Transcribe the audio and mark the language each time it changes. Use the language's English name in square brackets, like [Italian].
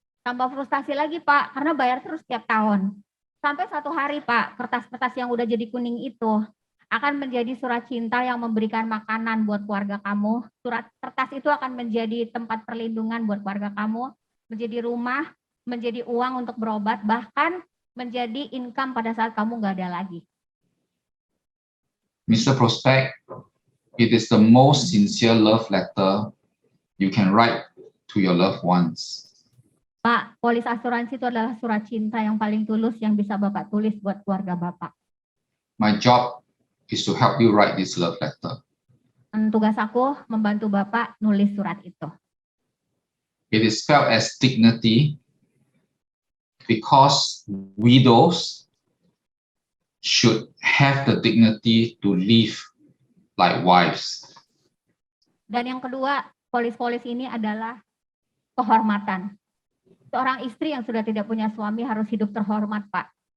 [Indonesian] Tambah frustasi lagi Pak, karena bayar terus setiap tahun. Sampai satu hari Pak, kertas-kertas yang udah jadi kuning itu akan menjadi surat cinta yang memberikan makanan buat keluarga kamu. Surat kertas itu akan menjadi tempat perlindungan buat keluarga kamu, menjadi rumah, menjadi uang untuk berobat, bahkan menjadi income pada saat kamu nggak ada lagi. [English] Mr. Prospect, it is the most sincere love letter you can write to your loved ones. [Indonesian] Pak, polis asuransi itu adalah surat cinta yang paling tulus yang bisa Bapak tulis buat keluarga Bapak. [English] My job is to help you write this love letter. [Indonesian] Dan tugas aku membantu Bapak nulis surat itu. [English] It is spelled as dignity because widows should have the dignity to live like wives. [Indonesian] Dan yang kedua, polis-polis ini adalah kehormatan. Seorang istri yang sudah tidak punya suami harus hidup terhormat, Pak.